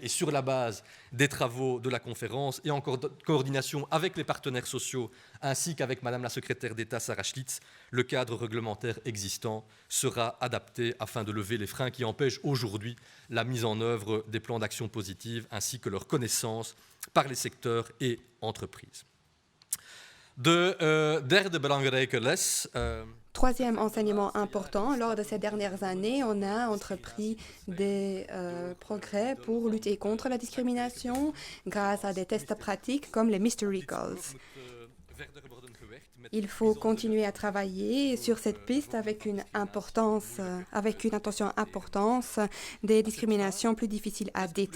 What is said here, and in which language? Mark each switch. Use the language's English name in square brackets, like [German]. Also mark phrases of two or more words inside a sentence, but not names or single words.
[French] Et sur la base des travaux de la conférence et en coordination avec les partenaires sociaux ainsi qu'avec Madame la secrétaire d'État Sarah Schlitz, le cadre réglementaire existant sera adapté afin de lever les freins qui empêchent aujourd'hui la mise en œuvre des plans d'action positive ainsi que leur connaissance par les secteurs et entreprises. [Dutch] De derde belangrijke les [French] Troisième enseignement important, lors de ces dernières années, on a entrepris des progrès pour lutter contre la discrimination grâce à des tests pratiques comme les Mystery Calls. Il faut continuer à travailler sur cette piste avec une attention importante des discriminations plus difficiles à détecter.